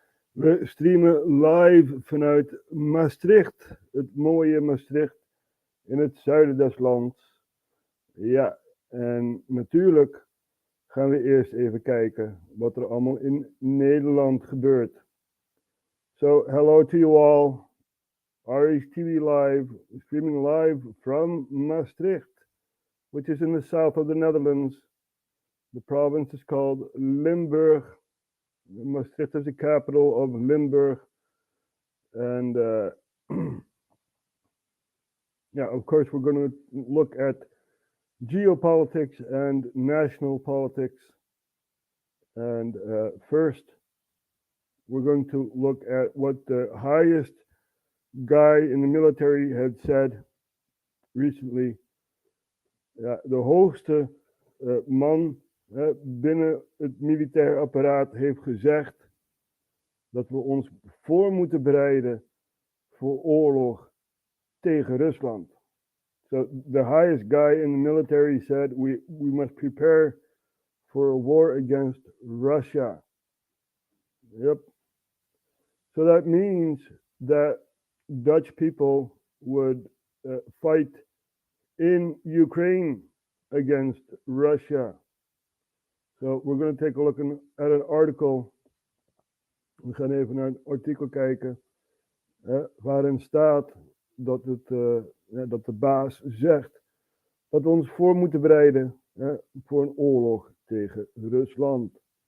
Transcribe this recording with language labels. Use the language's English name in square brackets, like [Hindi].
[Dutch] We streamen live vanuit Maastricht, het mooie Maastricht in het zuiden des lands. Ja, en natuurlijk gaan we eerst even kijken wat er allemaal in Nederland gebeurt. [English] So, hello to you all. RHTVLive, streaming live from Maastricht, which is in the south of the Netherlands. The province is called Limburg. Maastricht is the capital of Limburg. And yeah, of course, we're going to look at geopolitics and national politics. And first, we're going to look at what the highest guy in the military had said recently. [Dutch] Ja, de hoogste man binnen het militair apparaat heeft gezegd dat we ons voor moeten bereiden voor oorlog tegen Rusland. [English] So the highest guy in the military said we must prepare for a war against Russia. Yep. So that means that Dutch people would fight in Ukraine against Russia. So we're going to take a look at an article. [Dutch] We gaan even naar een artikel kijken waarin staat dat, dat de baas zegt dat we ons voor moeten bereiden voor een oorlog tegen Rusland.